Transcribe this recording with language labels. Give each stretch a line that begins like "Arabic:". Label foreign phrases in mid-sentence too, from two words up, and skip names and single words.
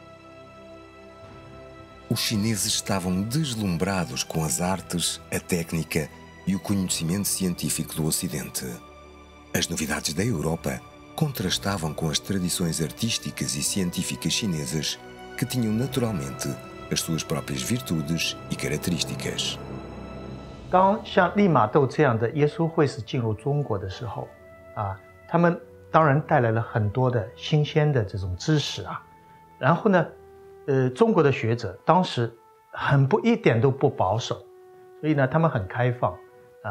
Portuguese: Os chineses estavam deslumbrados com as artes, a técnica e o conhecimento científico do Ocidente. As novidades da Europa contrastavam com as tradições artísticas e científicas chinesas, que tinham naturalmente as suas próprias virtudes e características.
Chinese: 当像利玛窦这样的耶稣会士进入中国的时候，他们当然带来了很多的新鲜的这种知识啊。然后呢，中国的学者当时一点都不保守，所以呢，他们很开放啊。